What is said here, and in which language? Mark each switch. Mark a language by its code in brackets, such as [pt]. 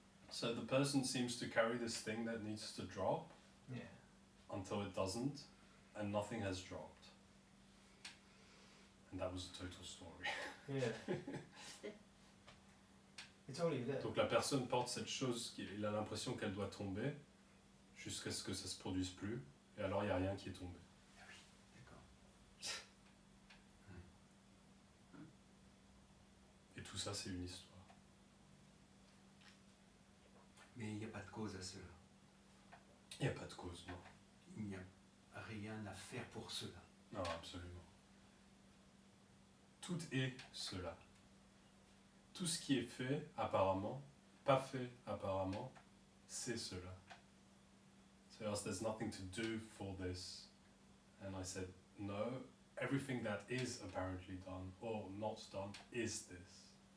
[en] So the person seems to carry this thing that needs to drop Yeah. until it doesn't, and nothing has dropped. And that was the total story. Yeah. It's only that. [fr] Donc la personne porte cette chose, il a l'impression qu'elle doit tomber, jusqu'à ce que ça se produise plus, et alors il n'y a rien qui est tombé. Ah oui, d'accord. Et tout ça, c'est une histoire. Mais il n'y a pas de cause à cela. Il n'y a pas de cause, non. Il n'y a rien à faire pour cela. Non, absolument. Tout est cela. Tout ce qui est fait, apparemment, pas fait, apparemment, c'est cela. [en] So there's nothing to do for this. And I said, no, everything that is apparently done, or not done, is this.